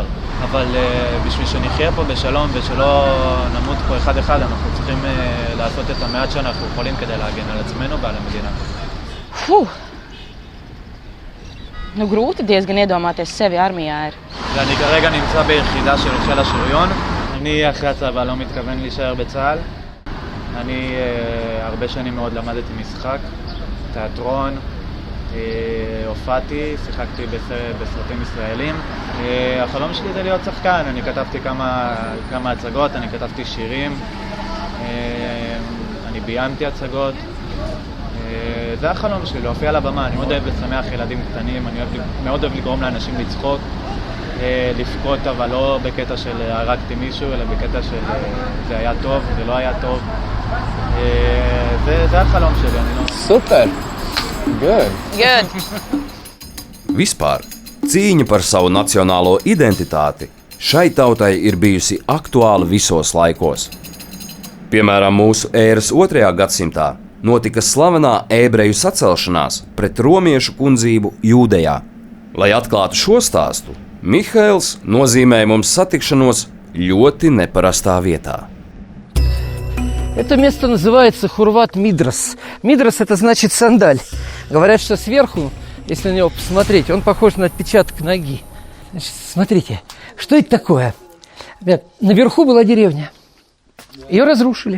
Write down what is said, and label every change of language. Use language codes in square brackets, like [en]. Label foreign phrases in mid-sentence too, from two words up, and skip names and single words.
[he] אבל בשביל שנחיה פה בשלום ושלא נמות פה אחד-אחד, אנחנו צריכים לעשות את המעט שאנחנו יכולים כדי להגן על עצמנו ועל המדינה. [lv] Nu, grūti diezgan iedomāties sevi armijā ir. [he] ואני כרגע נמצא ביחידה של חיל השריון. אני אחרי הצבא לא מתכוון להישאר בצה"ל. אני הרבה שנים מאוד למדתי משחק, תיאטרון, הופעתי, שיחקתי בסרטים ישראלים. החלום שלי זה להיות שחקן, אני כתבתי כמה הצגות, אני כתבתי שירים, אני ביימתי הצגות. זה החלום שלי, להופיע על הבמה. אני מאוד אוהב לשמח ילדים קטנים, אני מאוד אוהב לגרום לאנשים לצחוק, לבכות, אבל לא בקטע של הרגתי מישהו, אלא בקטע של זה היה טוב, זה לא היה טוב. זה החלום שלי, אני לא... [en] Super! Good! Good! [lv] Vispār cīņa par savu nacionālo identitāti šai tautai ir bijusi aktuāla visos laikos. Piemēram, mūsu ēras 2. gadsimtā notika slavenā ebreju sacelšanās pret romiešu kundzību Jūdejā. Lai atklātu šo stāstu, Mihails nozīmēja mums satikšanos ļoti neparastā vietā. [ru] Это место называется Хурват Мидрас. Мидрас – это значит сандаль. Говорят, что сверху, если на него посмотреть, он похож на отпечаток ноги. Значит, смотрите, что это такое? Наверху была деревня. Ее разрушили.